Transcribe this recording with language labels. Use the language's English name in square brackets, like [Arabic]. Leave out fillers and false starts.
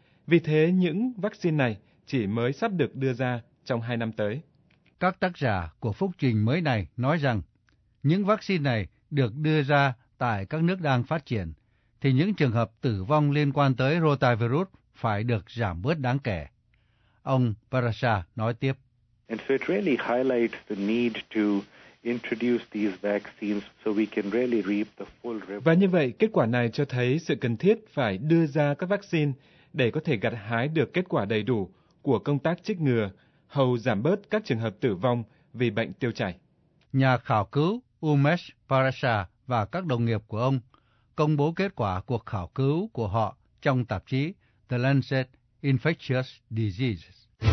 [Vietnamese] Vì thế, những vaccine này chỉ mới sắp được đưa ra trong 2 năm tới. Các tác giả của phúc trình mới này nói rằng, những vaccine này được đưa ra tại các nước đang phát triển, thì những trường hợp tử vong liên quan tới rotavirus phải được giảm bớt đáng kể. Ông Parasa nói tiếp. [English] And so it really highlights the need to introduce these vaccines so we can really reap the full reward. [Vietnamese] Và như vậy, kết quả này cho thấy sự cần thiết phải đưa ra các vaccine để có thể gặt hái được kết quả đầy đủ của công tác chích ngừa, hầu giảm bớt các trường hợp tử vong vì bệnh tiêu chảy. Nhà khảo cứu Umesh Parasa và các đồng nghiệp của ông công bố kết quả cuộc khảo cứu của họ trong tạp chí The Lancet Infectious Diseases.